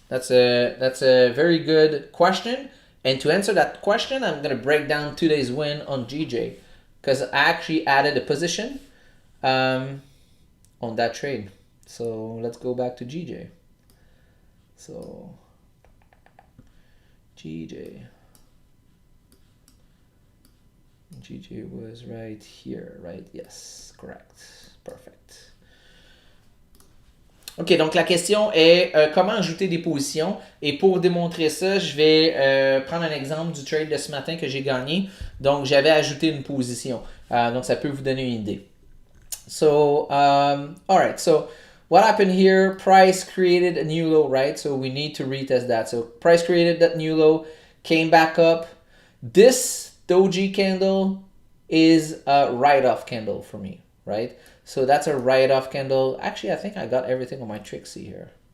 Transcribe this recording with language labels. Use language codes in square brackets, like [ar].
[en] That's a very good question. And to answer that question, I'm going to break down today's win on GJ because I actually added a position on that trade. So let's go back to GJ. So GJ was right here, right? Yes, correct. Perfect. [fr] OK, donc la question est comment ajouter des positions. Et pour démontrer ça, je vais prendre un exemple du trade de ce matin que j'ai gagné. Donc, j'avais ajouté une position. Donc, ça peut vous donner une idée. [en] So, all right. So, what happened here? Price created a new low, right? So, we need to retest that. So, price created that new low, came back up. This doji candle is a write-off candle for me, right? So that's a write-off candle. Actually, I think I got everything on my Trixie here.